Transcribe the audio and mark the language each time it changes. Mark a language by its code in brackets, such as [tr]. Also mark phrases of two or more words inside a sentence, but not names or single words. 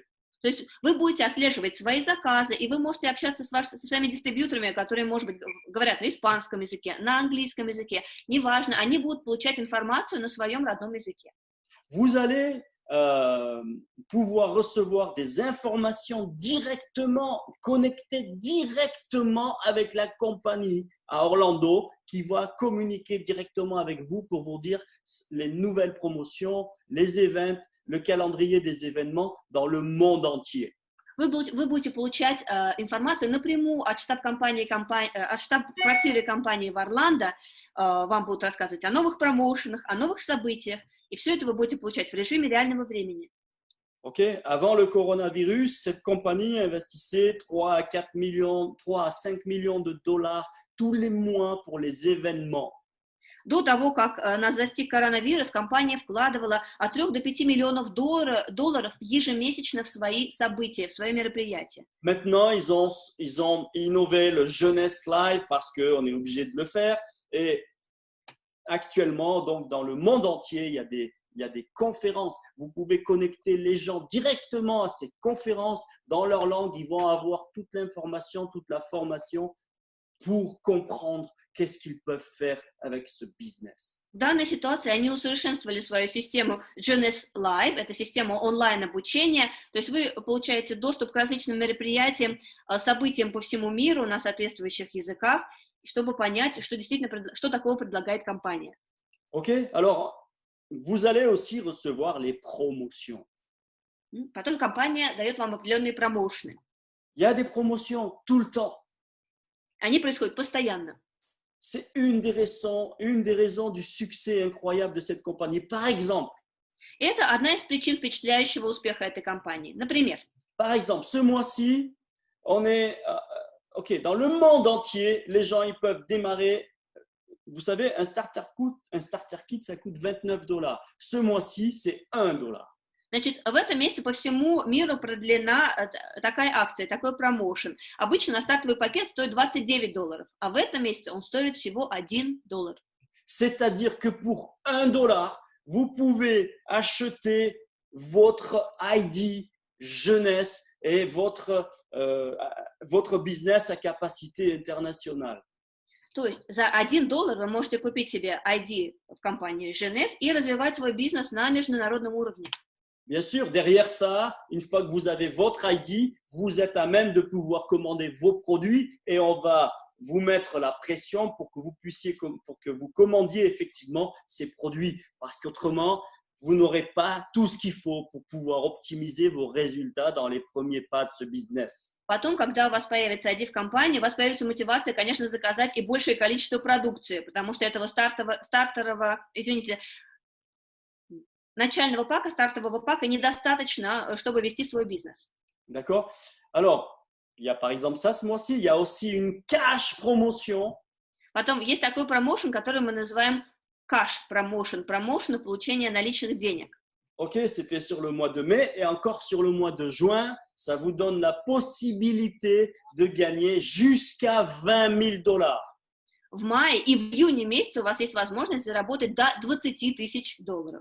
[ru] То есть вы будете отслеживать свои заказы, и вы можете общаться со своими дистрибьюторами, которые, может быть, говорят на испанском языке, на английском языке, неважно, они будут получать информацию на своем родном языке. [fr] Vous allez pouvoir recevoir des informations directement, connectées directement avec la compagnie à Orlando qui va communiquer directement avec vous pour vous dire les nouvelles promotions, les events, le calendrier des événements dans le monde entier. [ru] Вы будете получать информацию напрямую от штаб-квартиры компании в Орландо. Вам будут рассказывать о новых промоушенах, о новых событиях. И все это вы будете получать в режиме реального времени. Okay. [fr] Avant le coronavirus, cette compagnie investissait 3 à 5 millions de dollars tous les mois pour les événements. [ru] До того, как нас застиг коронавирус, компания вкладывала от 3 до 5 миллионов долларов ежемесячно в свои события, в свои мероприятия. [fr] Maintenant, ils ont innové le Jeunesse Live parce qu'on est obligé de le faire. Et actuellement, donc, dans le monde entier, il y a des conférences. Vous pouvez connecter les gens directement à ces conférences dans leur langue. Ils vont avoir toute l'information, toute la formation pour comprendre qu'est-ce qu'ils peuvent faire avec ce business. [ru] В данной ситуации они усовершенствовали свою систему GNS Live, это система онлайн-обучения, то есть вы получаете доступ к различным мероприятиям, событиям по всему миру на соответствующих языках, чтобы понять, что такого предлагает компания. [fr] Ok, alors vous allez aussi recevoir les promotions. [ru] Потом компания дает вам определенные промоушены. [fr] Il y a des promotions tout le temps. [ru] Они происходят постоянно. [fr] C'est une des raisons du succès incroyable de cette compagnie. Par exemple, [ru] это одна из причин впечатляющего успеха этой компании. Например, [fr] par exemple, ce mois-ci, on est dans le monde entier, les gens ils peuvent démarrer. Vous savez, un [en] starter kit, [fr] ça coûte $29. Ce mois-ci, c'est $1. [ru] Значит, в этом месяце по всему миру продлена такая акция, такой промоушен. Обычно стартовый пакет стоит $29, а в этом месяце он стоит всего $1. [fr] C'est-à-dire que pour $1, vous pouvez acheter votre ID jeunesse et votre business à capacité internationale. [ru] То есть за $1 вы можете купить себе ID в компании GNS и развивать свой бизнес на международном уровне. [fr] Bien sûr, derrière ça, une fois que vous avez votre ID, vous êtes à même de pouvoir commander vos produits et on va vous mettre la pression pour que vous commandiez effectivement ces produits. Parce qu'autrement, vous n'aurez pas tout ce qu'il faut pour pouvoir optimiser vos résultats dans les premiers pas de ce business. [ru] Потом, когда у вас появится ID в компании, у вас появится мотивация, конечно, заказать и большее количество продукции, потому что этого начального пака, стартового пака недостаточно, чтобы вести свой бизнес. [fr] D'accord. Alors, il y a par exemple ça ce mois-ci, il y a aussi une [en] cash promotion. [ru] Потом есть такой промоушен, который мы называем [en] cash promotion, [ru] промоушен получения наличных денег. [fr] Ok, c'était sur le mois de mai et encore sur le mois de juin, ça vous donne la possibilité de gagner jusqu'à $20,000. [ru] В мае и в июне месяце у вас есть возможность заработать до $20,000.